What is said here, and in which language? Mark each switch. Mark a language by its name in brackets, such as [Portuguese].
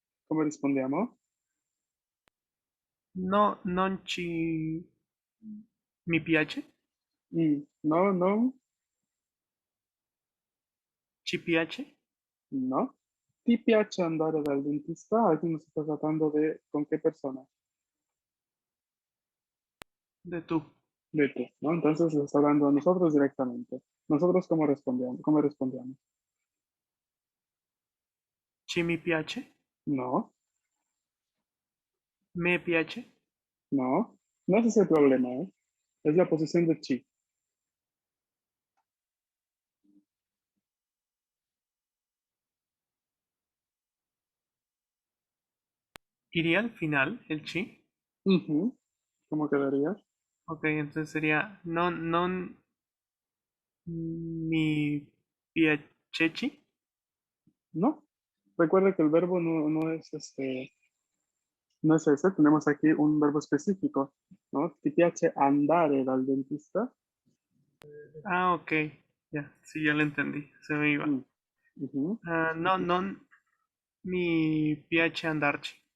[Italian] Come rispondiamo? No, non ci mi piace? No, no, Ci piace? no. ¿Ti piace andare dal dentista? [Spanish] Aquí nos está tratando de con qué persona. De tú. De tú, ¿no? Entonces nos está hablando a nosotros directamente. ¿Nosotros cómo respondíamos? ¿Cómo respondíamos? [Italian] Ci mi piace? No, Me piace? [Spanish] no. No ese es el problema, ¿eh? Es la posición de chi. ¿Iría al final el ci? Ujú. ¿Cómo quedaría? Ok, entonces sería [Italian] non mi piaceci. [Spanish] No. Recuerda que el verbo no es no es ese. Tenemos aquí un verbo específico, ¿no? [Italian] Ti piace andare dal dentista. [Spanish] Ah, ok. Ya, sí, ya lo entendí. Se me iba. Mm, ujú. [Italian] Ah, no, non mi piace andarci.